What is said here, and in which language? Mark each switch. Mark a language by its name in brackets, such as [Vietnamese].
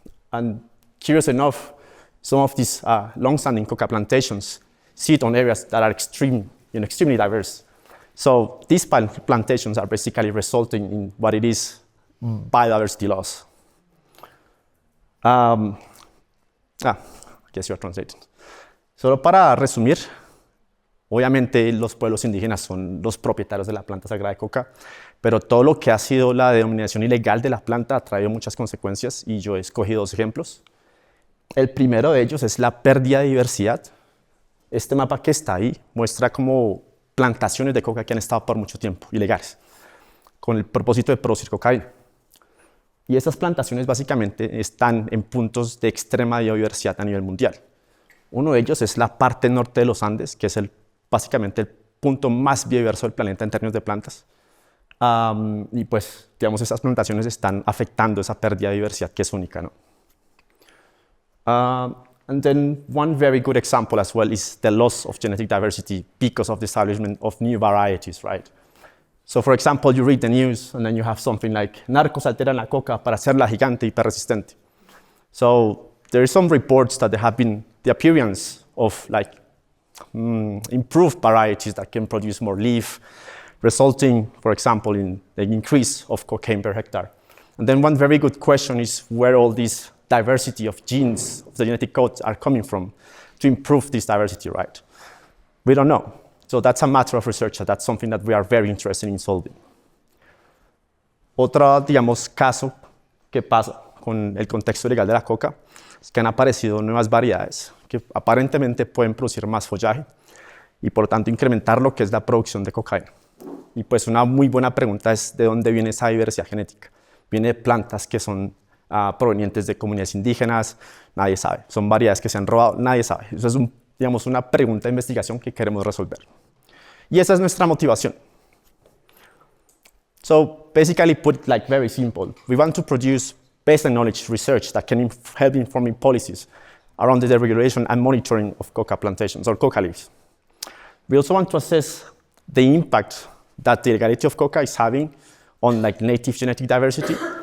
[English] And curious enough, some of these long-standing coca plantations sit on areas that are extremely diverse. So these plantations are basically resulting in what it is biodiversity loss. I guess you're translating. [Spanish] Solo para resumir, obviamente los pueblos indígenas son los propietarios de la planta sagrada de coca, pero todo lo que ha sido la denominación ilegal de la planta ha traído muchas consecuencias y yo he escogido 2 ejemplos. El primero de ellos es la pérdida de diversidad. Este mapa que está ahí muestra como plantaciones de coca que han estado por mucho tiempo ilegales, con el propósito de producir cocaína. Y esas plantaciones básicamente están en puntos de extrema biodiversidad a nivel mundial. Uno de ellos es la parte norte de los Andes, que es básicamente el punto más biodiverso del planeta en términos de plantas. Y pues, digamos, esas plantaciones están afectando esa pérdida de diversidad que es única, ¿no? [English] And then one very good example as well is the loss of genetic diversity because of the establishment of new varieties, right? So, for example, you read the news and then you have something like [Spanish] narcos alteran la coca para hacerla gigante y persistente. [English] So, there are some reports that there have been the appearance of like improved varieties that can produce more leaf, resulting, for example, in the increase of cocaine per hectare. And then one very good question is where all this diversity of genes, of the genetic codes are coming from to improve this diversity, right? We don't know. So that's a matter of research. That's something that we are very interested in solving. [Spanish] Otro, digamos, caso que pasa con el contexto legal de la coca es que han aparecido nuevas variedades que aparentemente pueden producir más follaje y por tanto incrementar lo que es la producción de cocaína. Y pues una muy buena pregunta es de dónde viene esa diversidad genética. Viene de plantas que son provenientes de comunidades indígenas, nadie sabe. Son variedades que se han robado, nadie sabe. Eso es, digamos, una pregunta de investigación que queremos resolver. Y esa es nuestra motivación. [English] So basically put it like very simple. We want to produce baseline knowledge research that can help informing policies around the regulation and monitoring of coca plantations or coca leaves. We also want to assess the impact that the legality of coca is having on like native genetic diversity.